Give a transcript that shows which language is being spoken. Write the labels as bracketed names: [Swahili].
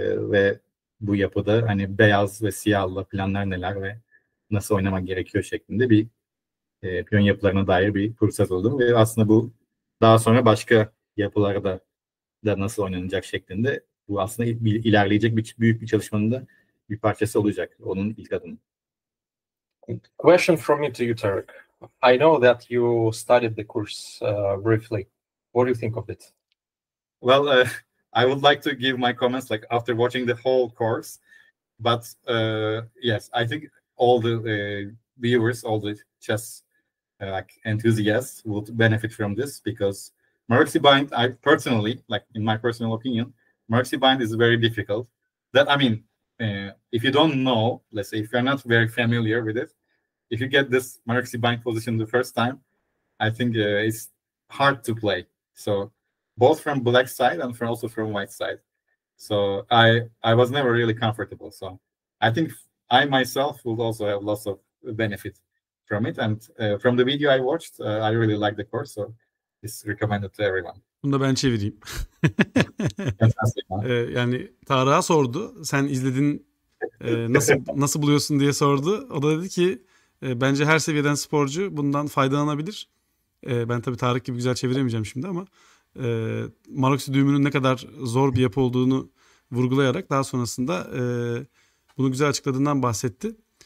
[Turkish] ve bu yapıda hani beyaz ve siyahla planlar neler ve nasıl oynamak gerekiyor şeklinde bir piyon yapılarına dair bir kurs hazırladım ve aslında bu daha sonra başka yapılarda da nasıl oynanacak şeklinde bu aslında ilerleyecek büyük bir çalışmanın da bir parçası olacak. Onun ilk adımı. [English] Question from me to you, Tarek. I know that you studied the course briefly. What do you think of it? Well, I would like to give my comments like after watching the whole course, but yes, I think all the viewers, all the chess like enthusiasts would benefit from this, because Mercy Bind, I personally, like in my personal opinion, Mercy Bind is very difficult. That, I mean, if you don't know, let's say if you're not very familiar with it, if you get this Mercy Bind position the first time, I think it's hard to play. So both from black side and also from white side. So I was never really comfortable. So I think I myself will also have lots of benefit from it. And from the video I watched, I really like the course. So it's recommended to everyone. [Turkish] Bunu da ben çevireyim. [English] Fantastic, huh? [Turkish] Yani Tarık'a sordu. Sen izledin, nasıl buluyorsun diye sordu. O da dedi ki bence her seviyeden sporcu bundan faydalanabilir. Ben tabii Tarık gibi güzel çeviremeyeceğim şimdi ama Maroksi düğümünün ne kadar zor bir yapı olduğunu vurgulayarak daha sonrasında bunu güzel açıkladığından bahsetti.